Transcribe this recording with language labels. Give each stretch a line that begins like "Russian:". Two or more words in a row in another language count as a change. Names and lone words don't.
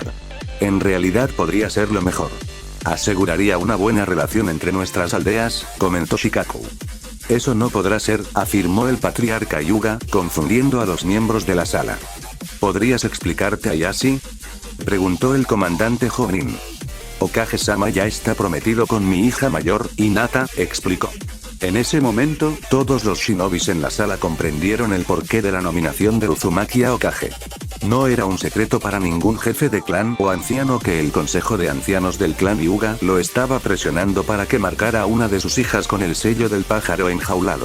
Spanish: En realidad podría ser lo mejor. Aseguraría una buena relación entre nuestras aldeas, comentó Shikaku. Eso no podrá ser, afirmó el patriarca Hyuga, confundiendo a los miembros de la sala. ¿Podrías explicarte, Ayashi?, preguntó el comandante Jonin. Hokage-sama ya está prometido con mi hija mayor, Hinata, explicó. En ese momento, todos los shinobis en la sala comprendieron el porqué de la nominación de Uzumaki a Hokage. No era un secreto para ningún jefe de clan o anciano que el consejo de ancianos del clan Hyuga lo estaba presionando para que marcara a una de sus hijas con el sello del pájaro enjaulado.